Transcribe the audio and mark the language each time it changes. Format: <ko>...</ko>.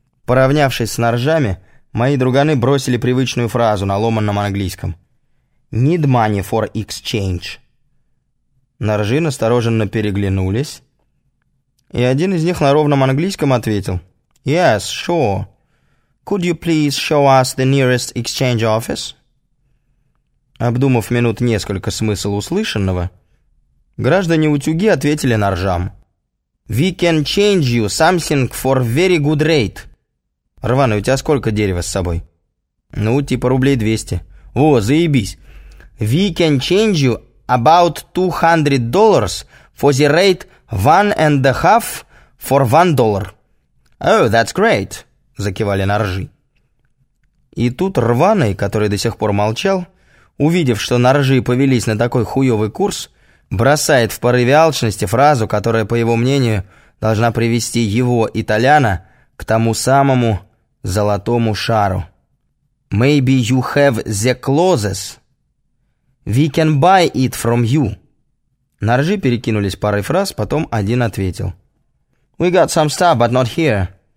<ru>Поравнявшись с наржами, мои друганы бросили привычную фразу на ломаном английском.</ru> <en>«Need money for exchange».</en> <ru>Наржи настороженно переглянулись. И один из них на ровном английском ответил.</ru> <en>«Yes, sure. Could you please show us the nearest exchange office?»</en> <ru>Обдумав минут несколько смысл услышанного, граждане утюги ответили наржам.</ru> <en>«We can change you something for very good rate».</en> <ru>«Рваный, у тебя сколько дерева с собой?» «Ну, типа рублей 200». «О, заебись!»</ru> <en>«We can change you about $200 for the rate 1.5 for $1». «Oh, that's great!» –</en> <ru>закивали наржи. И тут Рваный, который до сих пор молчал, увидев, что наржи повелись на такой хуёвый курс, бросает в порыве алчности фразу, которая, по его мнению, должна привести его, итальяна, к тому самому золотому шару.</ru> <en>«Maybe you have the clothes. We can buy it from you».</en> <ru>Наржи перекинулись парой фраз, потом один ответил.</ru> <en>«We got some stuff, but not here.</en>